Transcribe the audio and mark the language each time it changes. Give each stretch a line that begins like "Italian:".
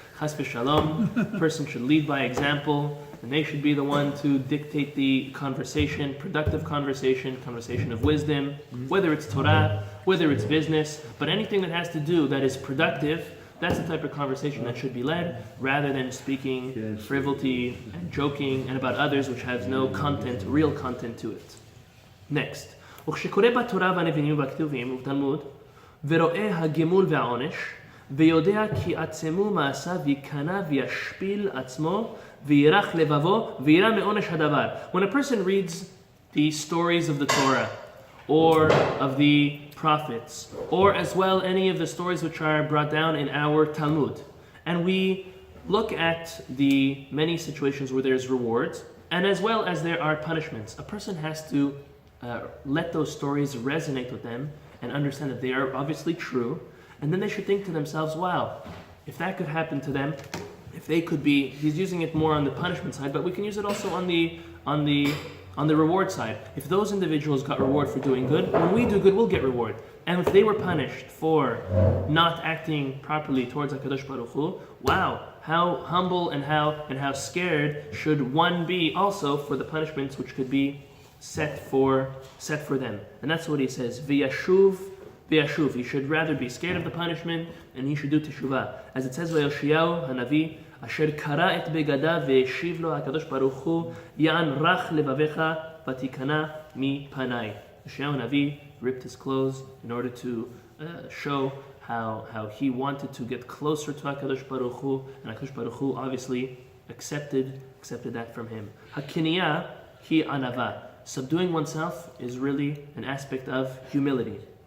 English: Chas v'shalom, person should lead by example, and they should be the one to dictate the conversation, productive conversation of wisdom, whether it's Torah, whether it's business, but anything that has to do that is productive. That's the type of conversation that should be led, rather than speaking frivolity and joking and about others which has no content, real content to it. Next.
Hebrew: וכשקורא בתורה והנביאים והכתובים ובתלמוד ורואה הגמול והעונש ויודע כי עצמו מעשיו ייכנע וישפיל עצמו וירח לבבו וירא מעונש הדבר.
English: When a person reads the stories of the Torah or of the prophets, or as well any of the stories which are brought down in our Talmud, and we look at the many situations where there's rewards, and as well as there are punishments, a person has to let those stories resonate with them and understand that they are obviously true, and then they should think to themselves, wow, if that could happen to them, if they could be, he's using it more on the punishment side, but we can use it also on the reward side. If those individuals got reward for doing good, when we do good, we'll get reward. And if they were punished for not acting properly towards HaKadosh Baruch Hu, wow, how humble and how scared should one be also for the punishments which could be set for them. And that's what he says, V'yashuv, he should rather be scared of the punishment, and he should do teshuvah. As it says by Yoshiyahu Hanavi,
Hebrew: אשר קרא את בגדיו והשיב לו הקדוש ברוך הוא יען רך לבביך ותיכנע מפניי.
English: Yoshiyahu Hanavi ripped his clothes in order to show how he wanted to get closer to HaKadosh Baruch Hu, and HaKadosh Baruch Hu obviously accepted that from him.
Hebrew: Hakiniyah hi anava.
English: Subduing oneself is really an aspect of humility.